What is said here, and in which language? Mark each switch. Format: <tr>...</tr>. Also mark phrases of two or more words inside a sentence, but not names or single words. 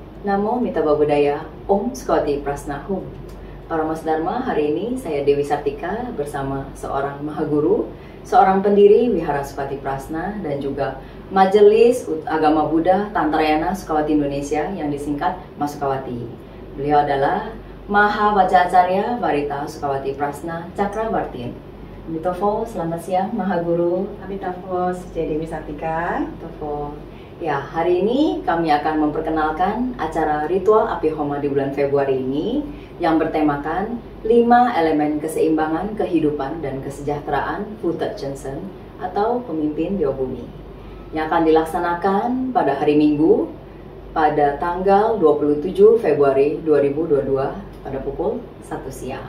<sa>Namo Mitaba Budaya, Om Sukawati Prasnahum.</sa> <id>Para Mas Dharma, hari ini saya Dewi Sartika bersama seorang Mahaguru, seorang pendiri Wihara Sukawati Prasna, dan juga Majelis Agama Buddha Tantrayana Sukawati Indonesia yang disingkat Mas Sukawati. Beliau adalah Maha Wacacarya Varita Sukawati Prasna Cakrabartin. Amitofo, selamat siang Mahaguru. Amitofo, saya Dewi Sartika. Amitofo. Ya, hari ini kami akan memperkenalkan acara ritual Api Homa di bulan Februari ini yang bertemakan 5 elemen keseimbangan kehidupan dan kesejahteraan Futet Chensen atau pemimpin Dewa Bumi yang akan dilaksanakan pada hari Minggu pada tanggal 27 Februari 2022 pada pukul 1 siang.</id>